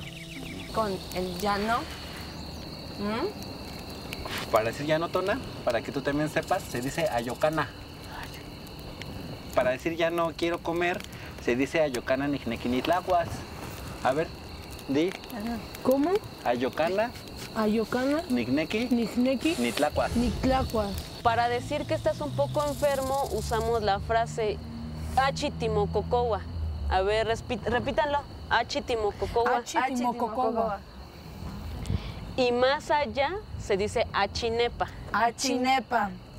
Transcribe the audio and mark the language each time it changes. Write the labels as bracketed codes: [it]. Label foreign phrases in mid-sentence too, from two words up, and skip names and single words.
[es] Con el llano. Para decir ya no tona, para que tú también sepas, se dice ayocana. Para decir ya no quiero comer, se dice [nah] ayocana nijnequinitlacuas. [es] A ver, di. ¿Cómo? [nah] Ayocana, Ayocana, nijnequi, Nijnequi, nitlacuas. Nictlacuas. [es] Para decir que estás un poco enfermo, usamos la frase achitimococowa. A ver, repítanlo. Achitimococowa. [nah] Achitimococowa. [es] Y más allá se dice achinepa. [nah] Achinepa.